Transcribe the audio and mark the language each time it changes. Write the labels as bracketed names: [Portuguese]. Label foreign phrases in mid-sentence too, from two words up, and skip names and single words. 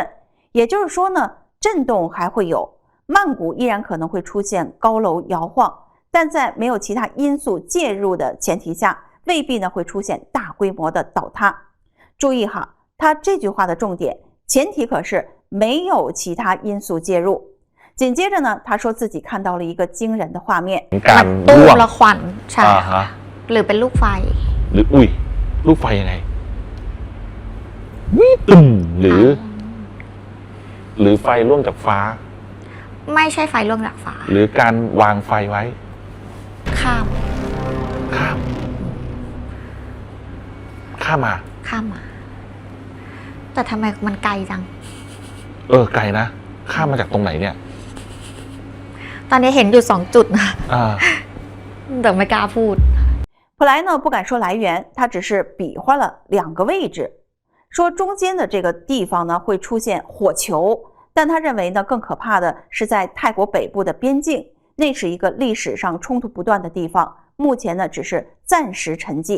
[Chinese] 也就是说呢，震动还会有，曼谷依然可能会出现高楼摇晃，但在没有其他因素介入的前提下，未必呢会出现大规模的倒塌。注意哈，他这句话的重点，前提可是没有其他因素介入。紧接着呢，他说自己看到了一个惊人的画面， [Thai] ตุ้มละควันใช่หรือเป็นลูกไฟ หรืออุ้ยลูกไฟยังไงวิตึมหรือไฟร่วงจากฟ้า ไม่ใช่ไฟร่วงจากฟ้า หรือการวางไฟไว้ ข้าม ข้ามมา ข้ามมาแต่ทำไมมันไกลจัง ไกลนะข้ามมาจากตรงไหนเนี่ย ตอนนี้เห็นอยู่2 จุดนะ แต่ไม่กล้าพูด。 [Chinese] 普莱呢不敢说来源，他只是比划了2个位置，说中间的这个地方呢会出现火球，但他认为呢更可怕的是在泰国北部的边境，那是一个历史上冲突不断的地方，目前呢只是暂时沉寂。